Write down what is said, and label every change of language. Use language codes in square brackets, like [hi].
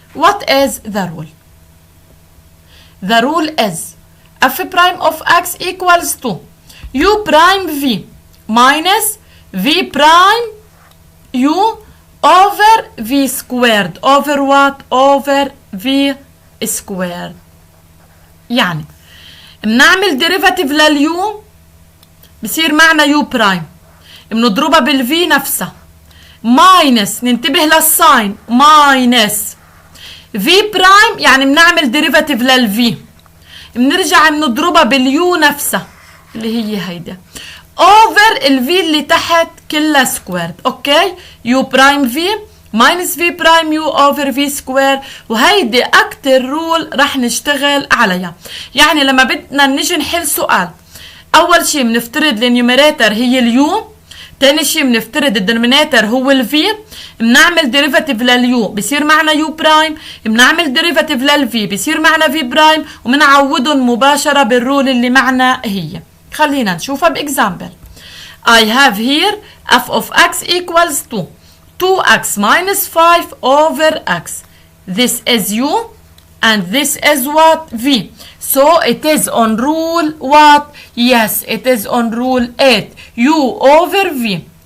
[en] What is the rule? The rule is f prime of x equals to u prime v minus v prime u over v squared over what? Over v squared. [ar] يعني بنعمل derivative لليو بصير معنا يو برايم، بنضربها بالفي نفسها ماينس، ننتبه للساين ماينس في برايم يعني بنعمل ديريفاتيف للفي، بنرجع بنضربها باليو نفسها اللي هي هيدا over الفي اللي تحت كلها سكويرد. اوكي، يو برايم في ماينس في برايم يو اوفر في سكوير، وهيدي اكتر رول رح نشتغل عليها. يعني لما بدنا نجي نحل سؤال، اول شيء بنفترض النيوميراتور هي اليو، تاني شيء بنفترض الدينوميناتور هو الفي، بنعمل ديريفاتيف لليو بصير معنا يو برايم، بنعمل ديريفاتيف للفي بصير معنا في برايم، وبنعوضهم مباشره بالرول اللي معنا هي. خلينا نشوفها باكزامبل. [en] I have here f of x equals to 2x minus 5 over x. This is u and this is what? V. So it is on rule what? Yes, it is on rule 8. U over V.